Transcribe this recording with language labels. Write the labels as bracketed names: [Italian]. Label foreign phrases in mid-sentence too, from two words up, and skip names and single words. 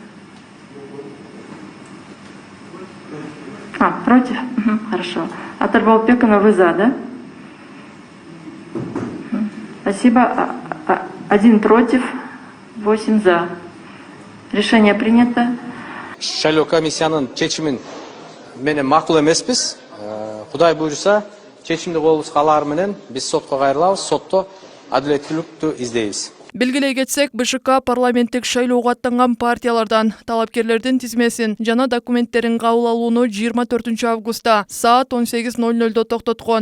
[Russian] Против? Хорошо. Атар Балпекова, вы за, да? Спасибо. 1 против, 8 за. Решение принято. [Kyrgyz] Шайлоо комиссиянын чечимин менен макул эмеспиз. Кудай буйруса, чечимди колубузга алар менен биз сотко кайрылабыз, сотто адилеттүүлүктү издейбиз. Белгилей кетсек, БШК парламенттик шайлоого аттанган партиялардан талапкерлердин тизмесин жана документтерин кабыл алууну 24 августта саат 18:00 токтоткон.